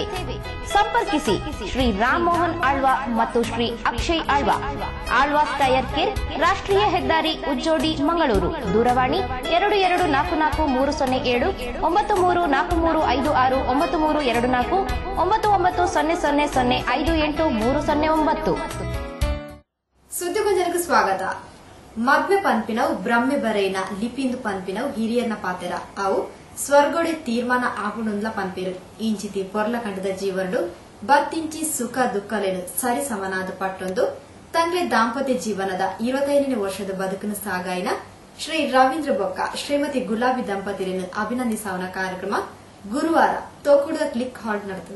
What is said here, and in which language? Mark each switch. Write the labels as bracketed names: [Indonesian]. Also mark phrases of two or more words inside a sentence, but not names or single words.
[Kannada] ಸಂಪರ್ಕಿಸಿ ಶ್ರೀ ರಾಮ್ ಮೋಹನ್ ಆಳ್ವಾ ಮತ್ತು ಶ್ರೀ ಅಕ್ಷಯ್ ಆಳ್ವಾ, ಆಳ್ವಾಸ್ ಟೈರ್ ಕೇರ್, ರಾಷ್ಟ್ರೀಯ ಹೆದ್ದಾರಿ ಉಜ್ಜೋಡಿ, ಮಂಗಳೂರು. ದೂರವಾಣಿ 22443007 934356 9324 9900058309. ಸುದ್ದಿಗೊಂಜನಕ್ಕೆ ಸ್ವಾಗತ. [Tulu] ಮದ್ವೆ ಪನ್ಪಿನವು ಬ್ರಹ್ಮೆ ಬರೆಯಿನ ಲಿಪಿಂದು ಪನ್ಪಿನವು ಹಿರಿಯರ್ನ ಪಾತೆರ ಅವು ಸ್ವರ್ಗೋಡೆ ತೀರ್ಮಾನ ಆಪುಂಡ್ಲ ಪನ್ಪಿರು. ಇಂಚಿತಿ ಪೊರ್ಲ ಕಂಡದ ಜೀವನಡು ಬತ್ತಿಂಚಿ ಸುಖ ದುಃಖಲೇನು ಸರಿ ಸಮನಾದ ಪಟ್ಟೊಂದು ತಂಗ್ಲೆ ದಾಂಪತ್ಯ ಜೀವನದ 25ನೇ ವರ್ಷದ ಬದುಕನ್ನು ಸಾಗಾಯಿನ ಶ್ರೀ ರವೀಂದ್ರ ಬೊಕ್ಕ ಶ್ರೀಮತಿ ಗುಲಾಬಿ ದಂಪತಿಯನ್ನು ಅಭಿನಂದಿಸುವ ಕಾರ್ಯಕ್ರಮ ಗುರುವಾರ ತೋಕುಡದ ಕ್ಲಿಕ್ ಹಾಲ್ ನಡೆದನು.